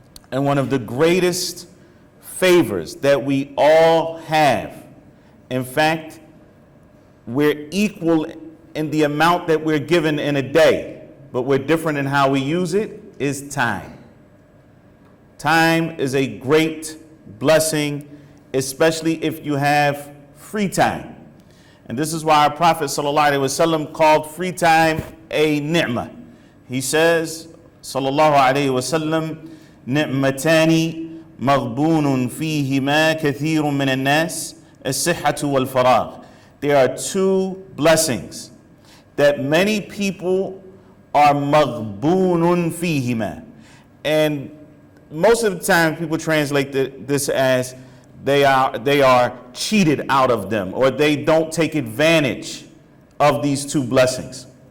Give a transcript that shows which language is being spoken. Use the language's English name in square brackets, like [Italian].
[English] And one of the greatest favors that we all have, in fact, we're equal in the amount that we're given in a day, but we're different in how we use it, is time. Time is a great blessing, especially if you have free time. And this is why our Prophet ﷺ called free time a ni'mah. He says, [Arabic] sallallahu alayhi wa sallam, نعمتان مغبون فيهما كثير من الناس الصحة والفراغ. [English] There are 2 blessings that many people are [Arabic] مغبون فيهما, [English] and most of the time people translate this as they are cheated out of them, or they don't take advantage of these two blessings.